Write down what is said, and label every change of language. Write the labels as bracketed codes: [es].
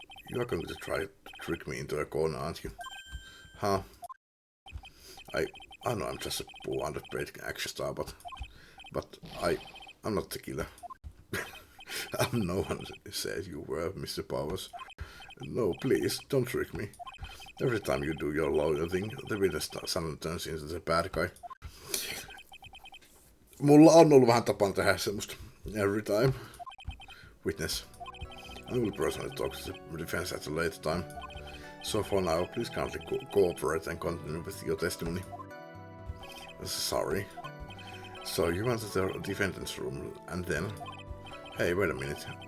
[en] You are going to try to trick me into a corner, aren't you? Huh? I know I'm just a poor underpaid action star, but But I'm not the killer. No one said you were, Mr. Powers. No, please, don't trick me. Every time you do your loyal thing, the witness suddenly turns into the bad guy. [fi] Mulla on ollut vähän tapana tehdä semmoista. [en] Every time. Witness. I will personally talk to the defense at a later time. So for now, please kindly cooperate and continue with your testimony. Sorry. So you went to the defendant's room, and then... Hey, wait a minute.